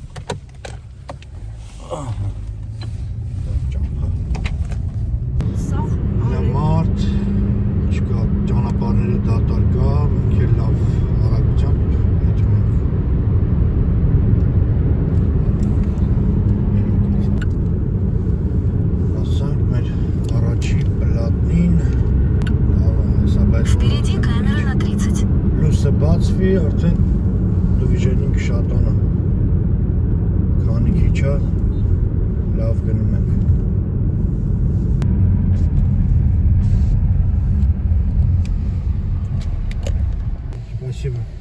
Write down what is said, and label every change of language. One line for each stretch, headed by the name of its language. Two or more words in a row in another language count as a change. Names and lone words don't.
Armenian: Մարդ չկա, ճանապարհները դատարկ կա, մենք էլ լավ արագությամբ եթում ենք։ Հասանք մեր առաջի պլատնին,
Russian: Впереди камера на 30.
Armenian: լույսը բացվի, արդեն դիվիժենին կշատանա։ Քանի քիչ է, լավ գնում ենք։ Спасибо.